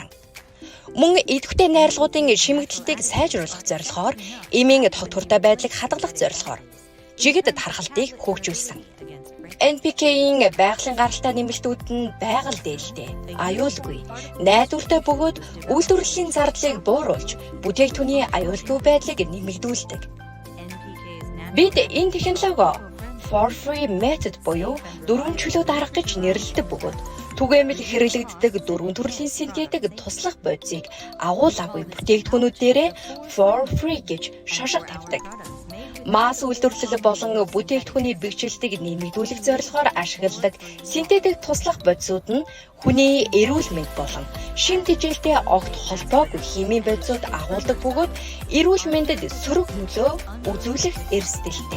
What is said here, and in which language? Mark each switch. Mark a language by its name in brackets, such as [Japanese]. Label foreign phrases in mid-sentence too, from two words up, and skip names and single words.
[Mongolian] Мөн идэвхтэй найрлагуудын шимэгдэлтийг сайжруулах зорилгоор эмийн тогтвортой байдлыг хадгалах зорилгоор жигэд тархалтыг хөгжүүлсэн. NPK-ийн байгалийн гаралтай нэмэлтүүд нь байгаль дээлтэй, аюулгүй, найдвартай бөгөөд үйлдвэрлэлийн зардлыг бууруулж бүтээгдэхүүний аюулгүй байдлыг нэмэгдүүлдэг. Бид энэ технологи [English] for free method [Mongolian] буюу дөрвөн чөлөөт арга гэж нэрлэдэг бөгөөд түгээмэл хэрэглэгддэг дөрвөн төрлийн синтетик туслах бодисыг агуулгагүй бүтээгдэхүүнүүд дээрээ [English] for free [Mongolian] гэж шошго тавьдаг. Масс үйлдвэрлэл болон бүтээгдэхүүний бэхжилтийг нэмэгдүүлэх зорилгоор ашигладаг синтетик туслах бодисууд нь хүний эрүүл мэнд болон шим тэжээлтэй огт холбоогүй химийн бодисууд агуулдаг бөгөөд эрүүл мэндэд сөрөг нөлөө үзүүлэх эрсдэлтэй.